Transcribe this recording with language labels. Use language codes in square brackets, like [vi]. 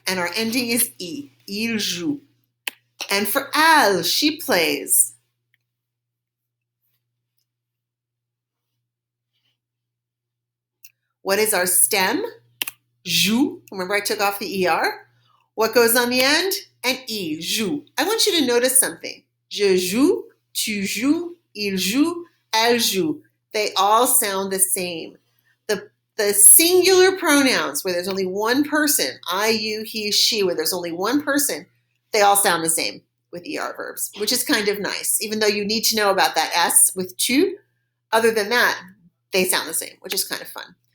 [en] And our ending is I. [fr] Il joue. [en] And for elle, she plays. What is our stem? Joue. Remember I took off the ER? What goes on the end? An I, joue. I want you to notice something. [fr] Je joue, tu joues, il joue, elle joue. [en] They all sound the same. The singular pronouns where there's only one person, I, you, he, she, where there's only one person, they all sound the same with ER verbs, which is kind of nice. Even though you need to know about that S with tu, other than that, they sound the same, which is kind of fun.